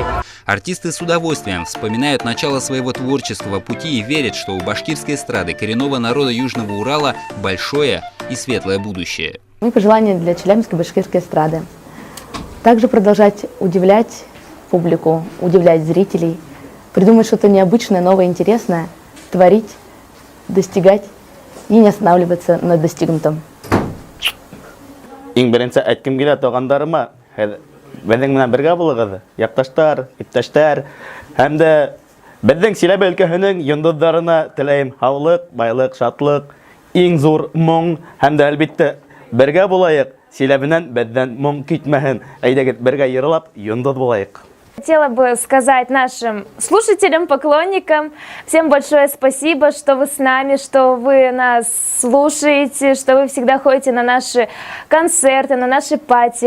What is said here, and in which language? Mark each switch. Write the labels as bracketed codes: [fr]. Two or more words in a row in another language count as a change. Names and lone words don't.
[ru] Артисты с удовольствием вспоминают начало своего творческого пути и верят, что у башкирской эстрады коренного народа Южного Урала большое и светлое будущее. Мои пожелания для челябинской башкирской эстрады. Также продолжать удивлять публику, удивлять зрителей, придумать что-то необычное, новое, интересное, творить, достигать и не останавливаться на достигнутом. [ba] Иң беренче әйткем килә тугандарыма, безнең менән бергә булыгыз, якташтар, иптәштәр, һәм дә безнең Силәбе өлкәһенең йондозларына теләйм һаулык, байлык, шатлык, иң зур моң һәм дә әлбәттә бергә булайык Силәбенән бәддән моң китмәһен. Әйдәгез бергә йырлап, йондыд булайык. [ru] Хотела бы сказать нашим слушателям, поклонникам, всем большое спасибо, что вы с нами, что вы нас слушаете, что вы всегда ходите на наши концерты, на наши пати.